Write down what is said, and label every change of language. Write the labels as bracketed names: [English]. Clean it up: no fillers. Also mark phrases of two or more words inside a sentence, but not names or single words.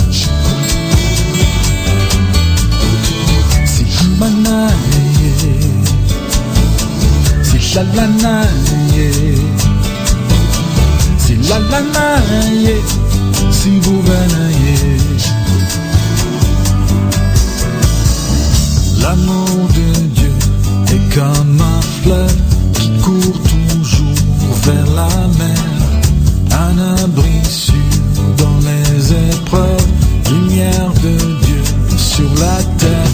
[Zulu] sihamba naye, sihlala naye, silala naye, sibuka naye. [French] L'amour de Dieu est comme un fleuve qui court toujours vers la mer, un abri sûr dans les épreuves, lumière de Dieu sur la terre.